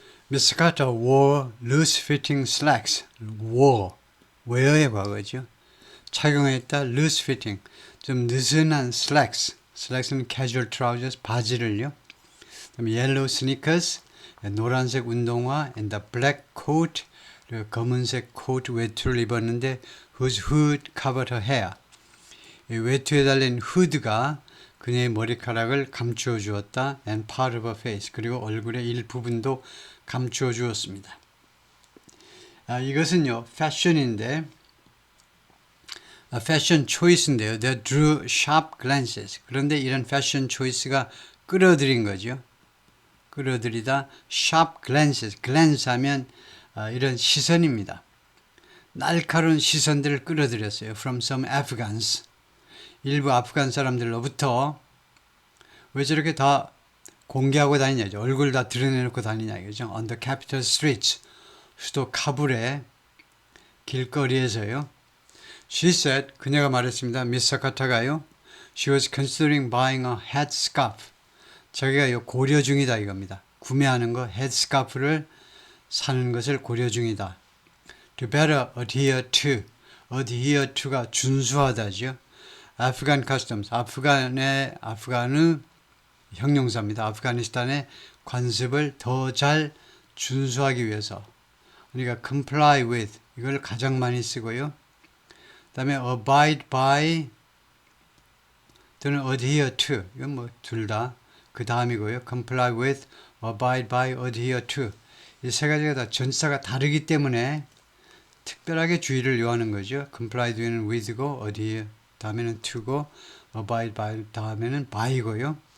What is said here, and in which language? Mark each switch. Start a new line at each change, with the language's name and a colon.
English: Miss Carter wore loose-fitting slacks.
Korean: wore, wear의 과거죠. 착용했다, loose-fitting, 좀 느슨한 slacks.
English: slacks는 casual trousers,
Korean: 바지를요. 그다음에
English: yellow sneakers,
Korean: 노란색 운동화,
English: and the black coat,
Korean: 검은색 코트 외투를 입었는데
English: whose hood covered her hair.
Korean: 이 외투에 달린 후드가 그녀의 머리카락을 감추어 주었다.
English: and part of her face.
Korean: 그리고 얼굴의 일부분도 감추어 주었습니다. 이것은요, 패션인데, 패션 초이스인데요.
English: They drew sharp glances.
Korean: 그런데 이런 패션 초이스가 끌어들인 거죠. 끌어들이다,
English: sharp glances.
Korean: glance 하면 이런 시선입니다. 날카로운 시선들을 끌어들였어요.
English: From some Afghans.
Korean: 일부 아프간 사람들로부터. 왜 저렇게 다 공개하고 다니냐죠. 얼굴 다 드러내놓고 다니냐 이거죠.
English: On the capital streets.
Korean: 수도 카불의 길거리에서요.
English: She said,
Korean: 그녀가 말했습니다. 미스 카타가요.
English: She was considering buying a headscarf.
Korean: 자기가 고려 중이다 이겁니다. 구매하는 거, 헤드스카프를 사는 것을 고려 중이다.
English: To better adhere to. adhere to가
Korean: 준수하다죠.
English: 아프간 customs.
Korean: 아프간의 형용사입니다. 아프가니스탄의 관습을 더 잘 준수하기 위해서.
English: 그러니까 comply with.
Korean: 이걸 가장 많이 쓰고요. 그 다음에
English: abide by 또는 adhere to.
Korean: 이건 뭐 둘 다 그 다음이고요.
English: comply with, abide by, adhere to.
Korean: 이 세 가지가 다 전치사가 다르기 때문에 특별하게 주의를 요하는 거죠. comply 뒤에는 with고, adhere 다음에는 to고, abide by 다음에는 by고요.